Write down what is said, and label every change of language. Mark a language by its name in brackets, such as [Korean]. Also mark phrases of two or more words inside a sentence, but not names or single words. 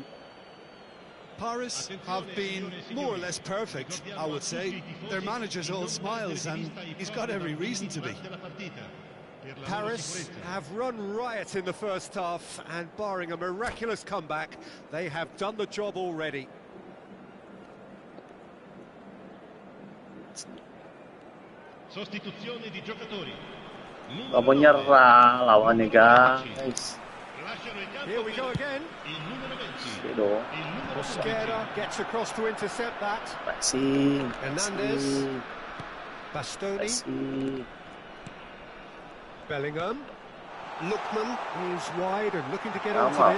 [English] Paris have been more or less perfect, I would say. Their manager's all smiles, and he's got every reason to be. Paris have run riot in the first half, and barring a miraculous comeback, they have done the job already. [Italian] Sostituzione di giocatori. [Indonesian] Gak mau nyerah lawannya, guys. [English] Here we go again. Mosquera gets across to intercept that. Hernandez. Bastoni. Bellingham. Lookman is wide and looking to get onto this.